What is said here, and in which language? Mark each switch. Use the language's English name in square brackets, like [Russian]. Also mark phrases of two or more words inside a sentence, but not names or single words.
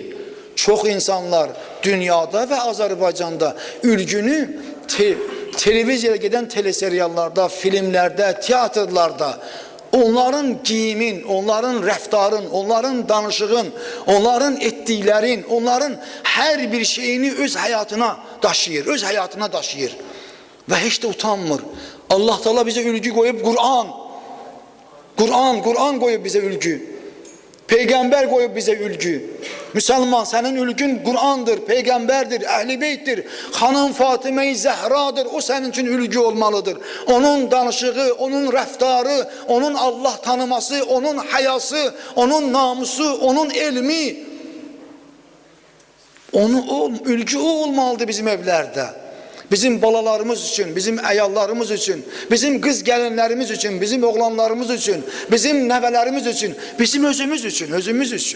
[Azerbaijani] Çox insanlar dünyada və Azərbaycanda ülgünü televiziyaya gedən teleseriallarda, filmlərdə, teatrlarda, onların giyimin, onların rəftarın, onların danışığın, onların etdiklərin, onların hər bir şeyini öz həyatına daşıyır, öz həyatına daşıyır və heç də utanmır. [Turkish] Allah Teala bize ülgü koyup Kur'an koyup bize ülgü. Peygamber koyup bize ülgü. Müslüman, senin ülgün Kur'an'dır, peygamberdir, Ehl-i Beyt'tir. Hanım Fatıma-i Zehra'dır. O senin için ülgü olmalıdır. [Azerbaijani] Onun danışığı, onun rəftarı, onun Allah tanıması, onun hayası, onun namusu, onun elmi. [Turkish] Ülgü o olmalıdır bizim evlerde. [Azerbaijani] Bizim balalarımız üçün, bizim əyallarımız üçün, bizim qız gəlinlərimiz üçün, bizim oğlanlarımız üçün, bizim nəvələrimiz üçün, bizim özümüz üçün.